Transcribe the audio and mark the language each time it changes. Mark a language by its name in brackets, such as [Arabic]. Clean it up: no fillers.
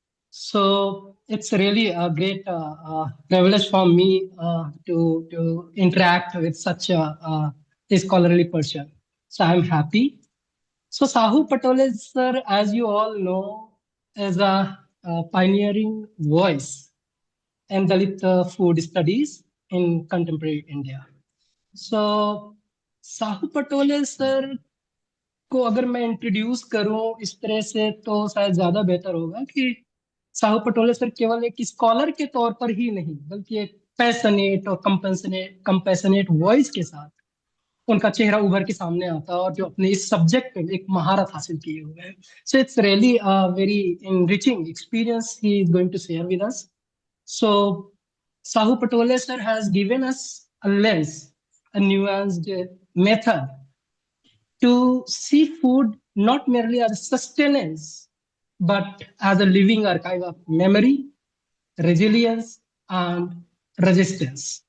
[English] So it's really a great privilege for me to interact with such a scholarly person. So I'm happy. So Sahu Patole, sir, as you all know, is a pioneering voice in Dalit food studies in contemporary India. [Hindi] So Sahu Patole sir को अगर मैं introduce करूं इस तरह से तो शायद ज्यादा बेहतर होगा कि साहू पटोले सर केवल एक स्कॉलर के तौर पर ही नहीं बल्कि एक पैशनेट और कंपैशनेट वॉइस के साथ उनका चेहरा उभर के सामने आता है और जो अपने इस सब्जेक्ट में एक महारत हासिल किए हुए हैं. [English] So it's really very enriching experience he is going to share with us. So Sahu Patole sir has given us a lens, a nuanced method to see food not merely as sustenance, but as a living archive of memory, resilience, and resistance.